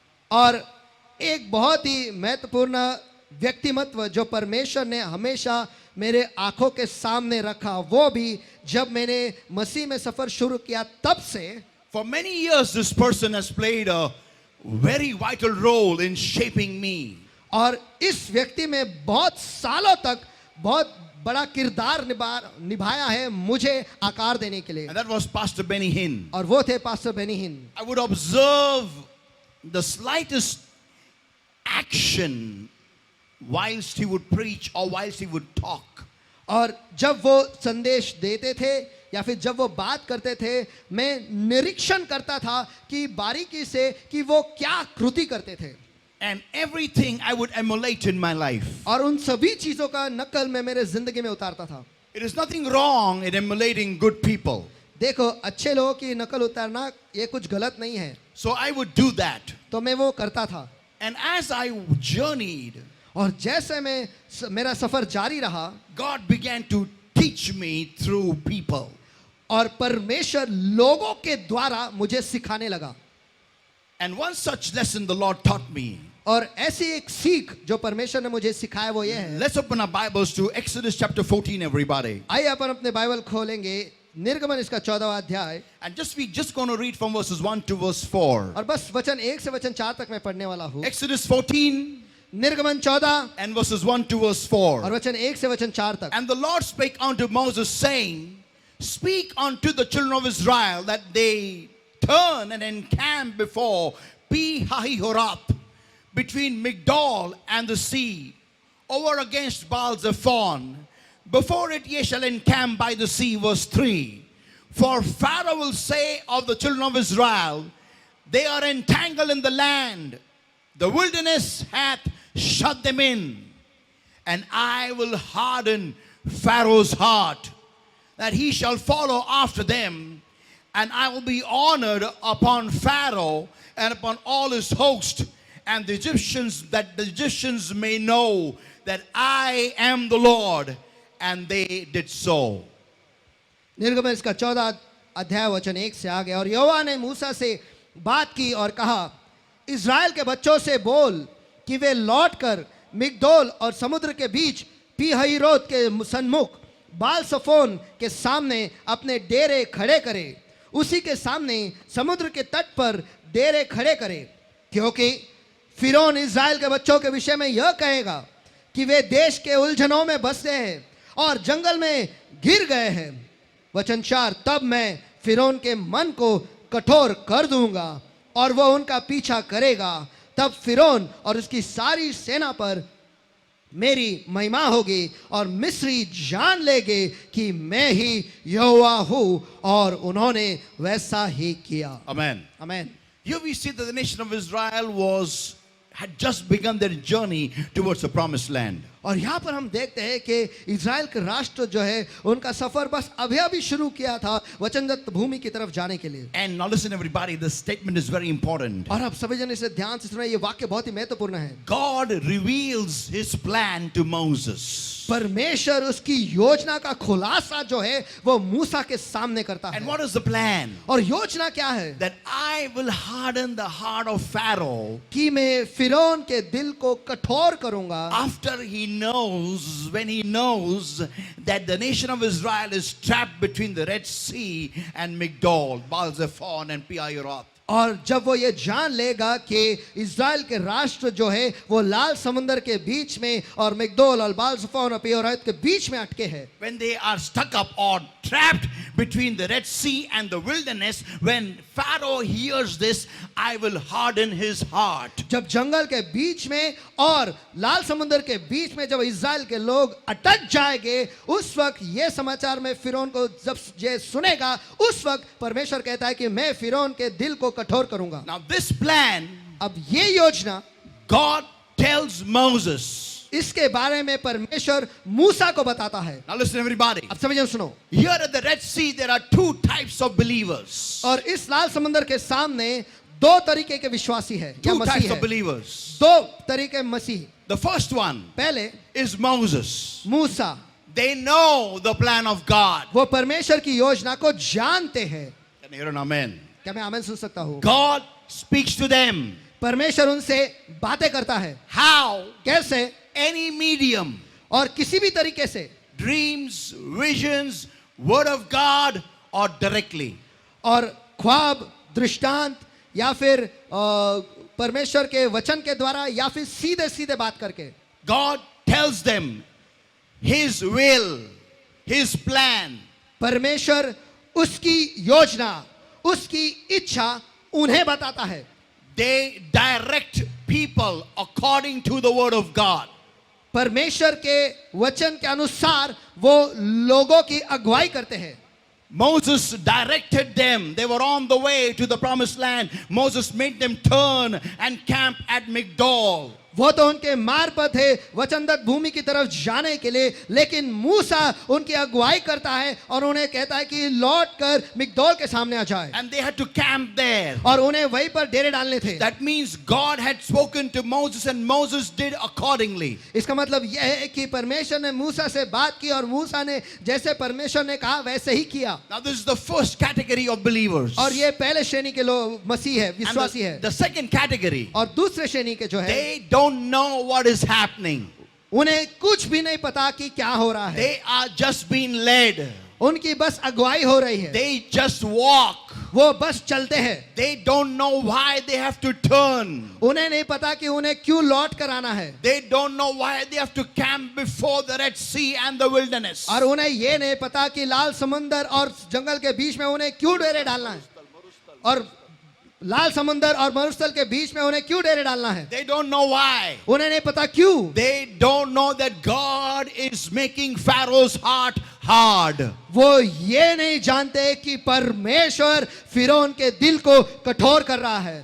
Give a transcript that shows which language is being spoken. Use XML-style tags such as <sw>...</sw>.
<hi>और एक बहुत ही महत्वपूर्ण व्यक्तिमत्व जो परमेश्वर ने हमेशा मेरे आंखों के सामने रखा, वो भी जब मैंने मसीह में सफर शुरू किया तब से.</hi> <en>For many years, this person has played a very vital role in shaping me.</en> <hi>और इस व्यक्ति में बहुत सालों तक बहुत बड़ा किरदार निभाया है मुझे आकार देने के लिए.</hi> <en>And that was Pastor Benny Hinn.</en> <hi>और वो थे पास्टर बेनी हिन.</hi> <en>I would observe the slightest action whilst he would preach or whilst he would talk.</en> <hi>और जब वो संदेश देते थे या फिर जब वो बात करते थे, मैं निरीक्षण करता था कि बारीकी से कि वो क्या कृति करते थे.</hi> <en>And everything I would emulate in my life.</en> <hi>और उन सभी चीजों का नकल मैं मेरे जिंदगी में उतारता था.</hi> <en>It is nothing wrong in emulating good people.</en> <hi>देखो, अच्छे लोगों की नकल उतारना ये कुछ गलत नहीं है.</hi> <en>So I would do that.</en> <hi>तो मैं वो करता था.</hi> <en>And as I journeyed,</en> <hi>और जैसे मैं मेरा सफर जारी रहा,</hi> <en>God began to teach me through people.</en> <hi>और परमेश्वर लोगों के द्वारा मुझे सिखाने लगा.</hi> <en>And one such lesson the Lord taught me.</en> <hi>और ऐसी एक सीख जो परमेश्वर ने मुझे सिखाया वो ये है.</hi> <en>Let's open our Bibles to Exodus chapter 14, everybody.</en> <hi>आइए अपन अपने बाइबल खोलेंगे निर्गमन इसका 14वां अध्याय.</hi> <en>And we just going to read from verses 1 to verse 4.</en> <hi>और बस वचन 1 से वचन 4 तक मैं पढ़ने वाला हूँ.</hi> <en>Exodus 14</en> <hi>निर्गमन 14</hi> <en>and verses 1 to verse 4.</en> <hi>और वचन 1 से वचन 4 तक.</hi> <en>And the Lord spake unto Moses, saying, Speak unto the children of Israel that they turn and encamp before Pi-hahiroth, between Migdol and the sea, over against Baal-zephon. Before it ye shall encamp by the sea. Verse 3. For Pharaoh will say of the children of Israel, they are entangled in the land. The wilderness hath shut them in. And I will harden Pharaoh's heart, that he shall follow after them. And I will be honored upon Pharaoh and upon all his host, and the Egyptians, that the Egyptians may know that I am the Lord. And they did so.</en> <hi>निर्गमन इसका 14 अध्याय वचन 1 से आगे. और यहोवा ने मूसा से बात की और कहा, इज़राइल के बच्चों से बोल कि वे लौटकर मिग्दोल और समुद्र के बीच पी-हहीरोत के सन्मुख बाल सफोन के सामने अपने डेरे खड़े करें. उसी के सामने समुद्र के तट पर डेरे खड़े करें, क्योंकि फिरौन इज़राइल के बच्चों के विषय में यह कहेगा कि वे देश के उलझनों में बसते हैं और जंगल में गिर गए हैं. वचन 4. तब मैं फिरौन के मन को कठोर कर दूंगा और वह उनका पीछा करेगा. तब फिरौन और उसकी सारी सेना पर मेरी महिमा होगी और मिस्री जान लेंगे कि मैं ही यहोवा हूं. और उन्होंने वैसा ही किया.</hi> <en>Amen.</en> <hi>आमीन.</hi> <en>Here we see that the nation of Israel had just begun their journey towards the promised land.</en> <hi>और यहाँ पर हम देखते हैं कि इज़राइल का राष्ट्र जो है उनका सफर बस अभी अभी शुरू किया था वचनदत्त भूमि की तरफ जाने के लिए।</hi> <en>And now listen everybody, this statement is very important.</en> <hi>और आप सभी जन इसे ध्यान से सुना, ये वाक्य बहुत ही महत्वपूर्ण है।</hi> <en>God reveals his plan to Moses.</en> <hi>परमेश्वर उसकी योजना का खुलासा जो है वो मूसा के सामने करता</hi> <en>And</en> <hi>है।</hi> <en>what is the plan?</en> <hi>और योजना क्या है?</hi> <en>That I will harden the heart of Pharaoh</en> <hi>कि मैं फिरौन के दिल को कठोर करूंगा</hi> <en>after when he knows that the nation of Israel is trapped between the Red Sea and Migdol, Baal-zephon and Pi-hahiroth.</en> <hi>और जब वो ये जान लेगा कि इज़राइल के राष्ट्र जो है वो लाल समंदर के बीच में और मिग्दोल और बाल-ज़ेफोन और पी-हाहिरोत के बीच में अटके हैं,</hi> <en>When they are stuck up or trapped between the Red Sea and the wilderness, when Pharaoh hears this, I will harden his heart.</en> <hi>जब जंगल के बीच में और लाल समुंदर के बीच में जब इज़राइल के लोग अटक जाएंगे, उस वक्त ये समाचार में फिरौन को जब ये सुनेगा, उस वक्त परमेश्वर कहता है कि मैं फिरौन के दिल को कठोर करूंगा।</hi> <en>Now this plan,</en> <hi>अब ये योजना</hi> <en>God tells Moses.</en> <hi>इसके बारे में परमेश्वर मूसा को बताता है।</hi> <en>Now listen everybody.</en> <hi>अब सभी जन सुनो,</hi> <en>Here at the Red Sea there are two types of believers.</en> <hi>और इस लाल समंदर के सामने दो तरीके के विश्वासी है या</hi> <en>Two</en> <hi>मसीह</hi> <en>types</en> <hi>है।</hi> <en>of believers.</en> <hi>दो तरीके मसीह।</hi> <en>The first one</en> <hi>पहले</hi> <en>is Moses.</en> <hi>Musa,</hi> <en>They know the plan of God.</en> <hi>वो परमेश्वर की योजना को जानते हैं।</hi> <en>Can you hear an amen?</en> <hi>क्या मैं आमीन सुन सकता हूँ?</hi> <en>God speaks to them.</en> <hi>परमेश्वर उनसे बातें करता है।</hi> <en>How?</en> <hi>कैसे?</hi> <en>Any medium.</en> <hi>और किसी भी तरीके से,</hi> <en>Dreams, visions, word of God or directly.</en> <hi>और ख्वाब, दृष्टांत या फिर परमेश्वर के वचन के द्वारा या फिर सीधे सीधे बात करके</hi> <en>God tells them His will, His plan.</en> <hi>परमेश्वर उसकी योजना, उसकी इच्छा उन्हें बताता है।</hi> <en>They direct people according to the word of God.</en> <hi>परमेश्वर के वचन के अनुसार वो लोगों की अगुवाई करते हैं।</hi> <en>Moses directed them. They were on the way to the promised land. Moses made them turn and camp at Migdol.</en> <hi>वो तो उनके मार्ग पर थे वचनदत्त भूमि की तरफ जाने के लिए, लेकिन मूसा उनकी अगुवाई करता है और उन्हें कहता है कि लौट कर मिग्दोल के सामने आ जाए,</hi> <en>And they had to camp there.</en> <hi>और उन्हें वहीं पर डेरे डालने थे।</hi> <en>That means God had spoken to Moses and Moses did accordingly.</en> <hi>इसका मतलब यह है कि परमेश्वर ने मूसा से बात की और मूसा ने जैसे परमेश्वर ने कहा वैसे ही किया।</hi> <en>Now this is the first category of believers.</en> <hi>और ये पहले श्रेणी के लोग मसीह है,</hi> <en>And</en> <hi>विश्वासी है।</hi> <en>the second category,</en> <hi>और दूसरे श्रेणी के जो है,</hi> <en>they don't know what is happening.</en> <hi>उन्हें कुछ भी नहीं पता कि क्या हो रहा है।</hi> <en>They are just being led.</en> <hi>उनकी बस अगुवाई हो रही है,</hi> <en>They just walk.</en> <hi>वो बस चलते हैं।</hi> <en>They don't know why they have to turn.</en> <hi>उन्हें नहीं पता कि उन्हें क्यों लौट कर आना है,</hi> <en>They don't know why they have to camp before the Red Sea and the wilderness.</en> <hi>और उन्हें ये नहीं पता कि लाल समंदर और जंगल के बीच में उन्हें क्यों डेरे डालना है, और लाल समंदर और मरुस्थल के बीच में उन्हें क्यों डेरे डालना है।</hi> <en>They don't know why.</en> <hi>उन्हें नहीं पता क्यों।</hi> <en>They don't know that God is making Pharaoh's heart hard.</en> <hi>वो ये नहीं जानते कि परमेश्वर फिरौन के दिल को कठोर कर रहा है,</hi>